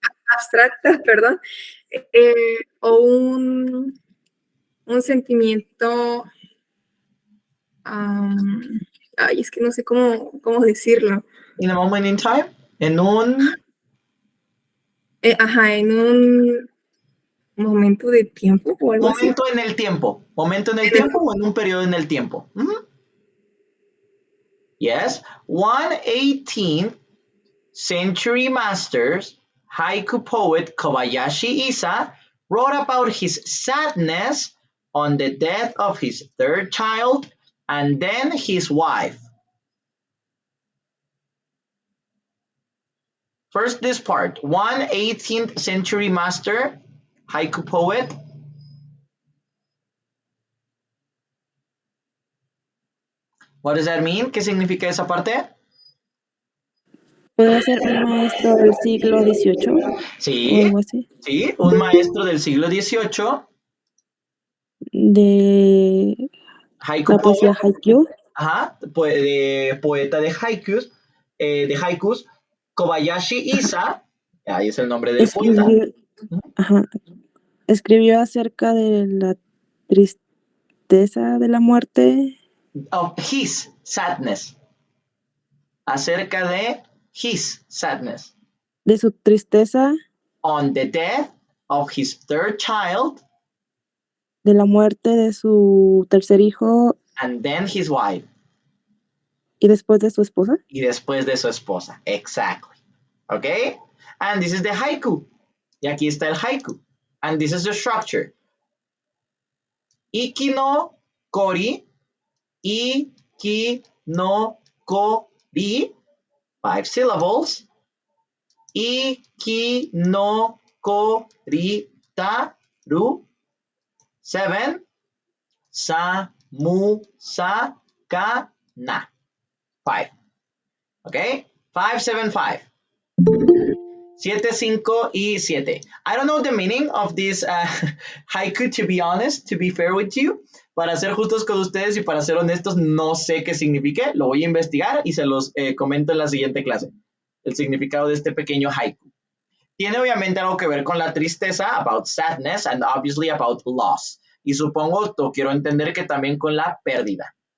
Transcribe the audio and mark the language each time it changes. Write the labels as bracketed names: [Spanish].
[Spanish] abstracta, perdón, o un sentimiento, ay, es que no sé cómo decirlo. [English] In a moment in time. [Spanish] En un En un momento de tiempo o algo así. momento en el tiempo. Momento en el tiempo o en un periodo en el tiempo. [English] Yes. 18th century masters haiku poet Kobayashi Isa wrote about his sadness on the death of his third child and then his wife. First, this part. 18th century master haiku poet. What does that mean? [Spanish] ¿Qué significa esa parte? ¿Puede ser un maestro del siglo XVIII o Sí, algo así? sí, un maestro del siglo XVIII, De haiku la poesía [English] poet, haiku. [Spanish] ajá, poeta de haikus, Kobayashi Isa, ahí es el nombre del poeta, Escribió, ajá, escribió acerca de la tristeza de la muerte, [English] of his sadness, [Spanish] acerca de [English] his sadness, [Spanish] de su tristeza, [English] on the death of his third child, [Spanish] de la muerte de su tercer hijo [English] and then his wife, [Spanish] y después de su esposa. y después de su esposa, [English] exactly, okay? And this is the haiku, [Spanish] y aquí está el haiku, [English] and this is the structure. [Japanese] Iki no kori, iki no kori, [English] 5 syllables. [Japanese] Iki no kori taru, 7. Sa mu sa ka na, 5. [English] Okay? [Japanese] 5, 7, 5. [Spanish] 7, 5 y 7. [English] I don't know the meaning of this haiku, to be honest, to be fair with you. [Spanish] Para ser justos con ustedes y para ser honestos, no sé qué signifique. Lo voy a investigar y se los comento en la siguiente clase. El significado de este pequeño haiku. Tiene obviamente algo que ver con la tristeza, [English] about sadness, and obviously about loss. [Spanish] Y supongo, quiero entender que también con la pérdida.